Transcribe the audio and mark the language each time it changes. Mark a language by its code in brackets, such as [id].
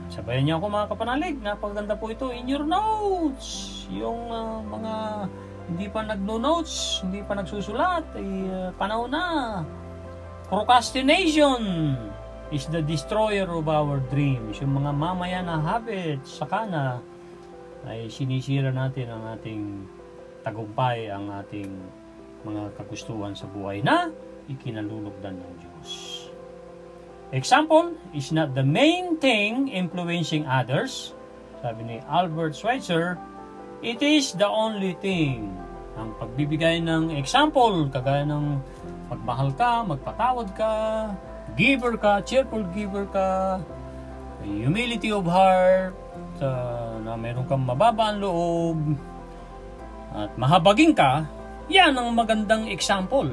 [tl] Sabayan niyo ako, mga kapanalig. Napaganda po ito. [en] In your notes. [tl] Yung mga hindi pa nagno-notes, hindi pa nagsusulat, panahon na. [en] Procrastination is the destroyer of our dreams. [tl] Yung mga mamaya na habits, saka na, ay sinisira natin ang ating tagumpay, ang ating mga kagustuhan sa buhay na ikinalulugdan ng Diyos. [en] Example is not the main thing influencing others. [tl] Sabi ni [en] Albert Schweitzer, it is the only thing. [tl] Ang pagbibigay ng example, kagaya ng magmahal ka, magpatawad ka, giver ka, cheerful giver ka, [en] humility of heart, [tl] na meron kang mababa ang loob, at mahabagin ka, yan ang magandang example.